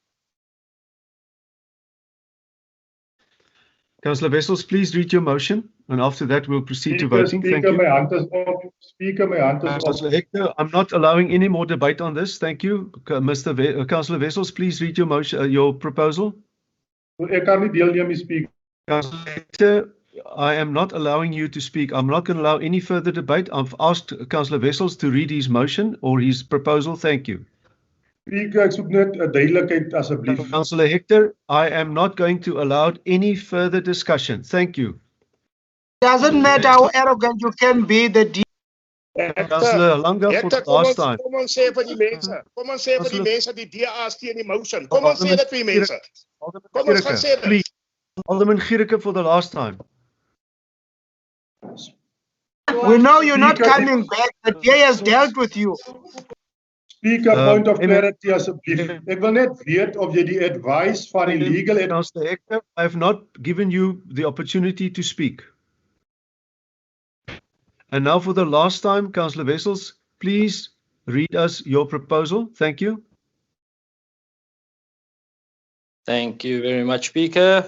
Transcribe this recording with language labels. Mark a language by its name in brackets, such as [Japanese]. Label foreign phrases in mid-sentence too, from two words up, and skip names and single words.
[English] Councillor Wessels, please read your motion, and after that we'll proceed to voting. Thank you. My hand is up. Speaker, my hand is up. Councillor Hector, I'm not allowing any more debate on this. Thank you. Councillor Wessels, please read your motion, your proposal. [Afrikaans] Ek kan nie deelneem, Speaker. [English] Councillor Hector, I am not allowing you to speak. I'm not going to allow any further debate. I've asked Councillor Wessels to read his motion or his proposal. Thank you. Speaker, [Afrikaans] ek soek net 'n duidelikheid asseblief. [English] Councillor Hector, I am not going to allow any further discussion. Thank you. Doesn't matter how arrogant you can be, the Councillor Langa for the last time. [Afrikaans] Kom ons sê vir die mense. Kom ons sê vir die mense die DA steun die motion. Kom ons sê dit vir die mense. Kom ons gaan sê dit. [English] Alderman Gericke for the last time. We know you're not Speaker, coming back. The DA has dealt with you. Speaker, point of clarity asseblief. [Afrikaans] Ek wil net weet of jy die advice van die legal [English] Councillor Hector, I have not given you the opportunity to speak. And now for the last time, Councillor Wessels, please read us your proposal. Thank you. Thank you very much, Speaker.